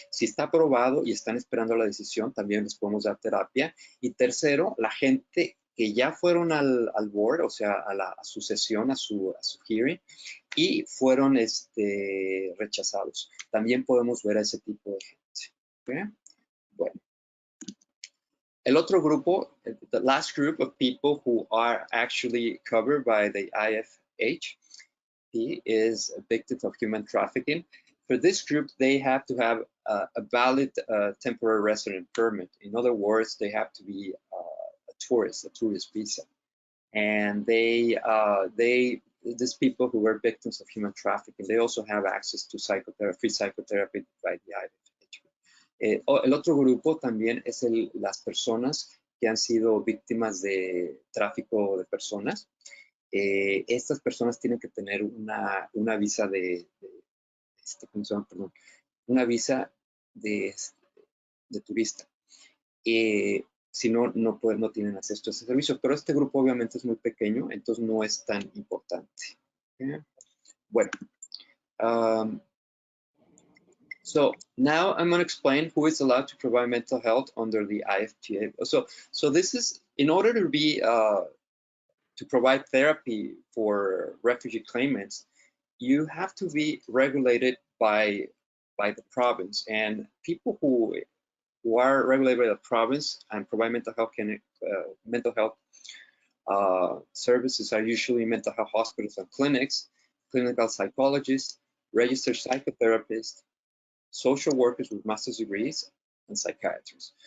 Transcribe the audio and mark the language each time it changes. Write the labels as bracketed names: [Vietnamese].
[Spanish] Si está aprobado y están esperando la decisión, también les podemos dar terapia. Y tercero, la gente que ya fueron al board, o sea, a su sesión, a su hearing, y fueron rechazados. También podemos ver a ese tipo de gente. ¿Okay? Bueno. El otro grupo, [English] the last group of people who are actually covered by the IFHP is victims of human trafficking. For this group, they have to have a valid temporary resident permit. In other words, they have to be a tourist visa. And they these people who were victims of human trafficking, they also have access to psychotherapy, free psychotherapy by the IFH. [Spanish] El otro grupo también es las personas que han sido víctimas de tráfico de personas. Estas personas tienen que tener una visa ¿cómo se llama? Perdón, una visa de turista. Si no, no tienen acceso a ese servicio, pero este grupo obviamente es muy pequeño, entonces no es tan importante. [English] Bueno, so now I'm going to explain who is allowed to provide mental health under the IFTA. So this is in order to be to provide therapy for refugee claimants, you have to be regulated by the province, and people who are regulated by the province and provide mental health services are usually mental health hospitals and clinics, clinical psychologists, registered psychotherapists, social workers with master's degrees, and psychiatrists.